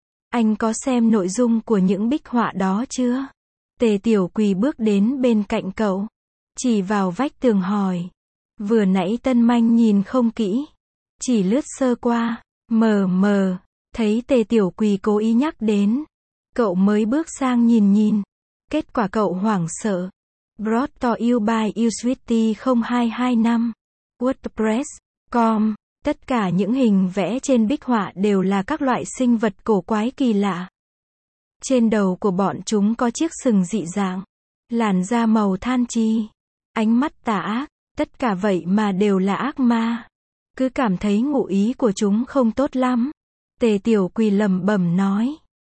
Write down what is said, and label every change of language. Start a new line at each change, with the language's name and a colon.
Vietnamese: Anh có xem nội dung của những bích họa đó chưa? Tề Tiểu Quỳ bước đến bên cạnh cậu. Chỉ vào vách tường hỏi. Vừa nãy Tân Manh nhìn không kỹ. Chỉ lướt sơ qua. Mờ mờ. Thấy Tề Tiểu Quỳ cố ý nhắc đến. Cậu mới bước sang nhìn nhìn. Kết quả cậu hoảng sợ.
English: Brought to you by usweety0225 wordpress.com.
Vietnamese: Tất cả những hình vẽ trên bích họa đều là các loại sinh vật cổ quái kỳ lạ. Trên đầu của bọn chúng có chiếc sừng dị dạng, làn da màu than chi, ánh mắt tà ác, tất cả vậy mà đều là ác ma. Cứ cảm thấy ngụ ý của chúng không tốt lắm. Tề Tiểu Quỳ lẩm bẩm nói.